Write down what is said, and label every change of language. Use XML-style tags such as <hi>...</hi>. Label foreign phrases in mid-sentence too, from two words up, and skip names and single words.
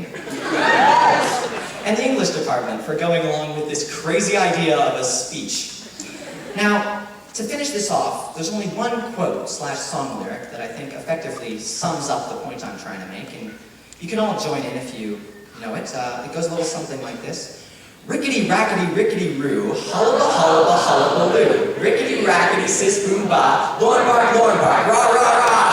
<en>And the English department for going along with this crazy idea of a speech. Now, to finish this off, there's only one quote/song lyric that I think effectively sums up the point I'm trying to make, and you can all join in if you know it. It goes a little something like this. Rickety rackety rickety roo, hullaba hullaba hullabaloo. Rickety rackety sis boom ba, Lorne Park, rah rah rah.</en>